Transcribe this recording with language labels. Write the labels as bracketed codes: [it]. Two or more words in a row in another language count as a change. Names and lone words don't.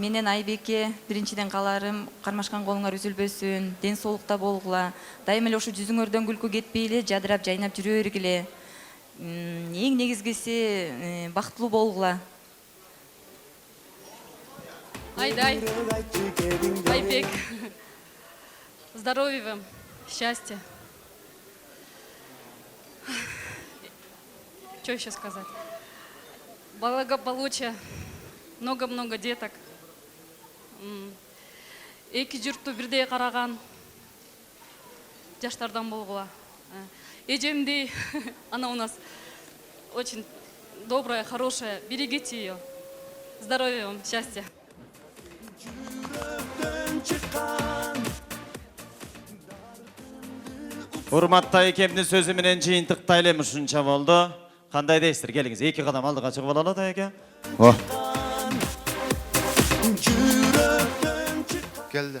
[ky] менен Айбекке биринчиден кааларым кармашкан колуңар үзүлбөсүн, ден соолукта болгула. Дайым эле ушу жүзүңөрдөн күлкү кетпей эле жадырап жайнап жүрө бергиле. Эң негизгиси бактылуу болгула. Айдай, Айбек, [ru] здоровья вам, счастья. Что еще сказать? Благополучия, много-много деток. [ky] Эки журтту бирдей караган жаштардан болгула. Эжемдей, [ru] она у нас очень добрая, хорошая, берегите ее. Здоровья вам, счастья. [ky] Урматты Айкемдин сөзү менен жыйынтыктайлы ушунча болду. Кандай дейсиздер? Келиңиз, 2 кадам алдыга чыгып алалы да эке. Келди.